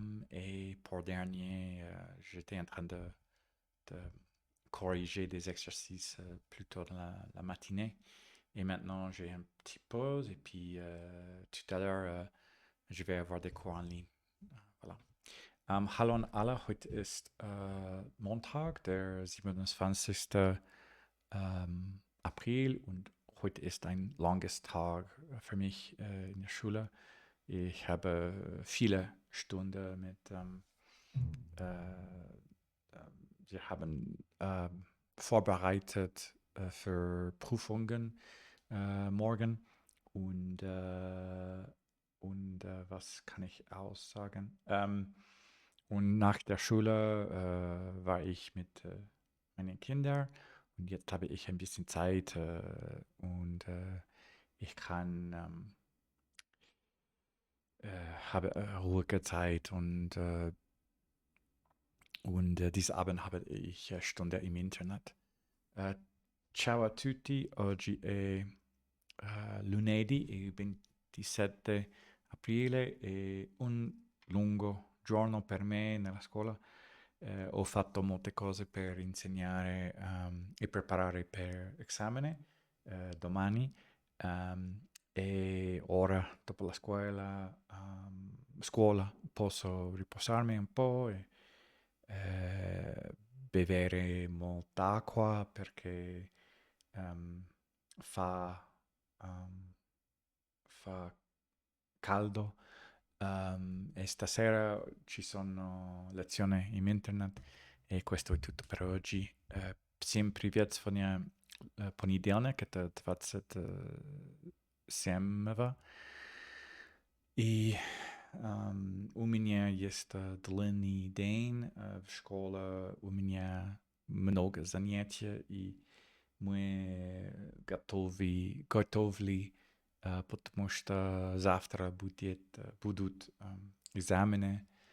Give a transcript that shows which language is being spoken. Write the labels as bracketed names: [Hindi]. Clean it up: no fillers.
[French] Et pour dernier, j'étais en train de corriger des exercices plutôt dans la matinée. Et maintenant, j'ai une petite pause et puis tout à l'heure, je vais avoir des cours en ligne. Voilà. [German] Hallo an alle, heute ist Montag, der 27. April und heute ist ein langes Tag für mich in der Schule. Ich habe viele Stunden mit, wir haben vorbereitet für Prüfungen morgen und was kann ich aussagen? Und nach der Schule war ich mit meinen Kindern und jetzt habe ich ein bisschen Zeit und ich kann habe ruhige Zeit und diesen Abend habe ich Stunde im Internet. [Italian] Ciao a tutti, oggi è lunedì e 27 aprile è un lungo giorno per me nella scuola. Ho fatto molte cose per insegnare e preparare per esame domani e ora dopo la scuola posso riposarmi un po' e bere molta acqua perché ehm, fa, fa caldo. E stasera ci sono lezioni in internet e questo è tutto per oggi. [Russian] Всем привет, сегодня понедельник, это 27-го. И у меня есть длинный день в школе, у меня много занятий, и мы готовили, потому что завтра будут экзамены,